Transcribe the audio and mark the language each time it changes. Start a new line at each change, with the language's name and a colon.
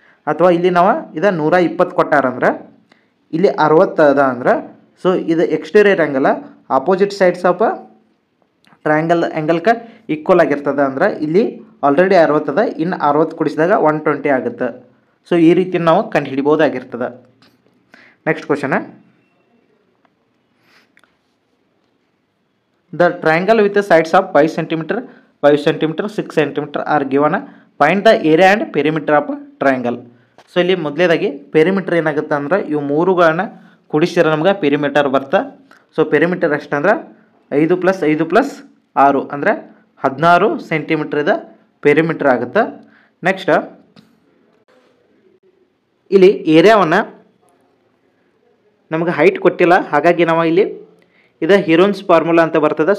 Kannada: ಅಥವಾ ಇಲ್ಲಿ ನಾವು ಇದು 120 ಕೊಟ್ಟಾರಂದ್ರೆ ಇಲ್ಲಿ 60 ಅದ ಅಂದ್ರೆ ಸೊ ಇದು exterior angle opposite sides of triangle ಆ್ಯಂಗಲ್ಗೆ equal ಆಗಿರ್ತದೆ. ಅಂದ್ರೆ ಇಲ್ಲಿ ಆಲ್ರೆಡಿ 60 ಅದ, ಇನ್ನು 60 ಕೂಡಿಸಿದಾಗ 120 ಆಗುತ್ತೆ. ಸೊ ಈ ರೀತಿ ನಾವು ಕಂಡು ಹಿಡಿಬೋದಾಗಿರ್ತದೆ.
English: Next question, the triangle with the sides of 5 cm, 5 cm, 6 cm are given. Find the area and perimeter of triangle.
Kannada: So ಇಲ್ಲಿ ಮೊದಲೇದಾಗಿ ಪೆರಿಮೀಟರ್ ಏನಾಗುತ್ತೆ ಅಂದ್ರೆ ಇವು ಮೂರುಗಳನ್ನ ಕೂಡಿಸಿದ್ರೆ ನಮ್ಗೆ ಪೆರಿಮೀಟರ್ ಬರ್ತಾ. ಸೊ ಪೆರಿಮೀಟರ್ ಎಷ್ಟಂದ್ರೆ 5 + 5 + 6 ಅಂದರೆ 16 ಸೆಂಟಿಮೀಟರ್ ಇದು ಪೆರಿಮೀಟರ್ ಆಗುತ್ತೆ. ನೆಕ್ಸ್ಟ್ ಇಲ್ಲಿ ಏರಿಯಾವನ್ನು ನಮಗೆ ಹೈಟ್ ಕೊಟ್ಟಿಲ್ಲ, ಹಾಗಾಗಿ ನಾವು ಇಲ್ಲಿ ಇದು ಹೀರೋನ್ಸ್ ಫಾರ್ಮುಲಾ ಅಂತ ಬರ್ತದೆ.